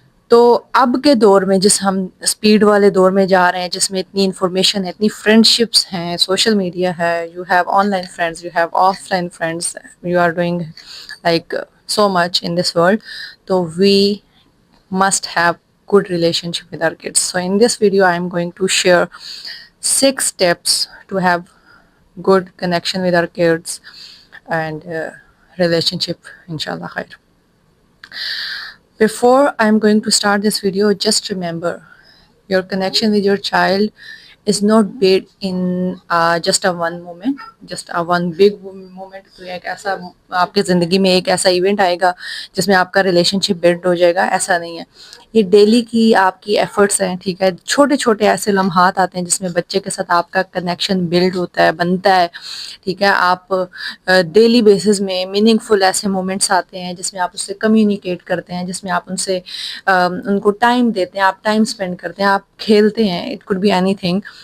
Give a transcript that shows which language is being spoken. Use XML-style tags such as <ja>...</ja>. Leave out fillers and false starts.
<ur>تو اب کے دور میں جس ہم اسپیڈ والے دور میں جا رہے ہیں, جس میں اتنی انفارمیشن ہے, اتنی فرینڈشپس ہیں, سوشل میڈیا ہے,</ur> <en>You have on line friends, you have of line friends, you are doing like so much in this world, so we must have good relationship with our kids. So in this video I am going to share 6 steps to have good connection with our kids and relationship inshallah khair. Before I am going to start this video, just remember your connection with your child is not built in just a one moment, just a one big moment.</en> <ur>تو ایک ایسا آپ کے زندگی میں ایک ایسا event آئے گا جس میں آپ کا ریلیشن شپ بلڈ ہو جائے گا, ایسا نہیں ہے. یہ ڈیلی کی آپ کی ایفرٹس ہیں. ٹھیک ہے. چھوٹے چھوٹے ایسے لمحات آتے ہیں جس میں بچے کے ساتھ آپ کا کنیکشن بلڈ ہوتا ہے, بنتا ہے. ٹھیک ہے. آپ ڈیلی بیسس میں میننگ فل ایسے مومنٹس آتے ہیں جس میں آپ اس سے کمیونیکیٹ کرتے ہیں, جس میں آپ ان کو ٹائم دیتے ہیں, آپ ٹائم اسپینڈ کرتے ہیں, آپ کھیلتے ہیں.</ur> <en>It could be any thing.</en>